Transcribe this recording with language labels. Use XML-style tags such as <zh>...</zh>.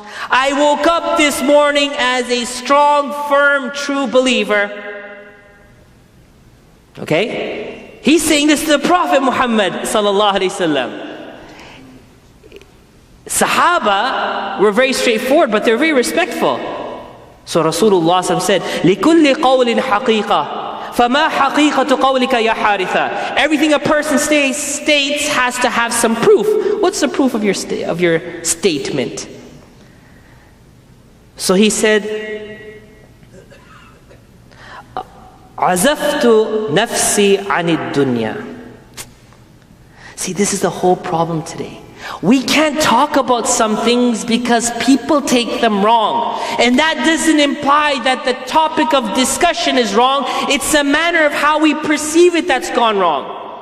<en>I woke up this morning as a strong, firm, true believer. Okay? He's saying this to the Prophet Muhammad sallallahu alaihi wasallam. Sahaba were very straightforward, but they're very respectful. So Rasulullah said,</en> <ar>لِكُلِّ قَوْلٍ حَقِيقَةٍ فَمَا حَقِيقَةُ قَوْلِكَ يَا حَارِثَةَ.</ar> <en>Everything a person states has to have some proof. What's the proof of your statement? So he said,</en> <ar>عَزَفْتُ نَفْسِي عَنِ الدُّنْيَا.</ar> <en>See, this is the whole problem today. We can't talk about some things because people take them wrong. And that doesn't imply that the topic of discussion is wrong. It's a manner of how we perceive it that's gone wrong.</en>